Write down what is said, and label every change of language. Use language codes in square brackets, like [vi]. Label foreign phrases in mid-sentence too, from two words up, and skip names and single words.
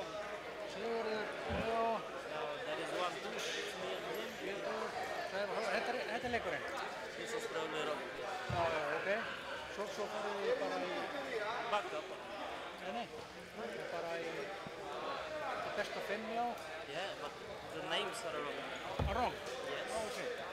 [en] No, there is one push. [is] Þetta er leikurinn. [en] This is probably wrong. [is] Ok. Svo farið við bara í... [en] Back up. [is] Nei. Bara í... Besta 5, já. [en] Yeah, but the names are wrong. Wrong? Yes. Oh, okay.